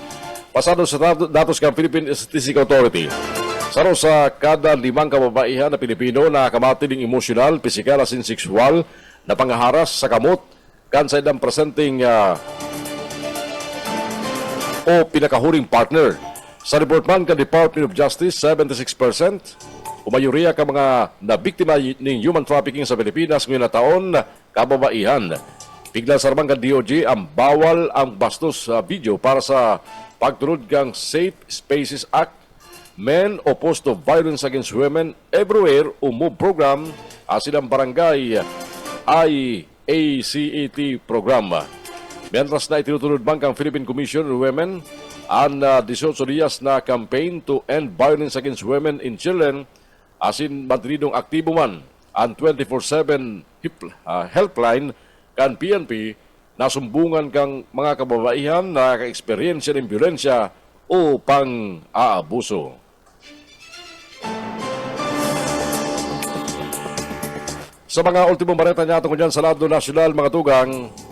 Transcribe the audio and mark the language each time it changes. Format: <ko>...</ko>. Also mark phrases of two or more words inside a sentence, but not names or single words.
<bik>Pasado sa datos ng Philippine Statistical Authority sa kada 5 kababaihan na Pilipino na kamati ng emosyonal, pisikal asin sexual na pangaharas sa kamot kan sa idang presenting o pinakahuring partner. Sa report man ka Department of Justice, 76%, o mayoriya ka mga nabiktima ng</bik> <en>human trafficking</en> <bik>sa Pilipinas ngayon na taon, kababaihan. Bigla sa ramang ka DOJ ang bawal ang bastos sa video para sa pagtunod kang Safe Spaces Act, Men Opposed to Violence Against Women Everywhere o MOVE program, silang barangay IACET program. Mientras na itinutunod man kang Philippine Commission on Women ang 18 días na</bik> <en>campaign to end violence against women and children</en> <bik>asin mantinidong aktibo man ang 24/7 helpline kan PNP na sumbungan kang mga kababaihan na ka-eksperyensya ng violensya o pang-aabuso. Sa mga ultimong bareta niya tungkol dyan sa Radyo Nacional, mga tugang,</bik>